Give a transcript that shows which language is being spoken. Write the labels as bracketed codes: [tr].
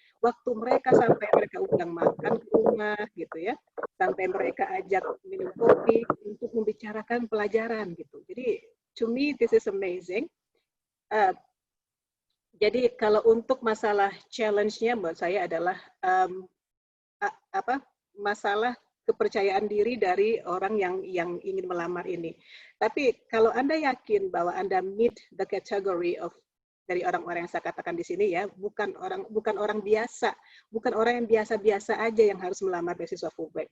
[id] Waktu mereka sampai mereka undang makan ke rumah gitu ya, sampai mereka ajak minum kopi untuk membicarakan pelajaran gitu. [en] Jadi to me this is amazing. [id] Jadi kalau untuk masalah challenge-nya buat saya adalah masalah kepercayaan diri dari orang yang ingin melamar ini. Tapi kalau Anda yakin bahwa Anda [en] meet the category of [id] dari orang-orang yang saya katakan di sini ya, bukan orang biasa, bukan orang yang biasa-biasa aja yang harus melamar beasiswa Fulbright.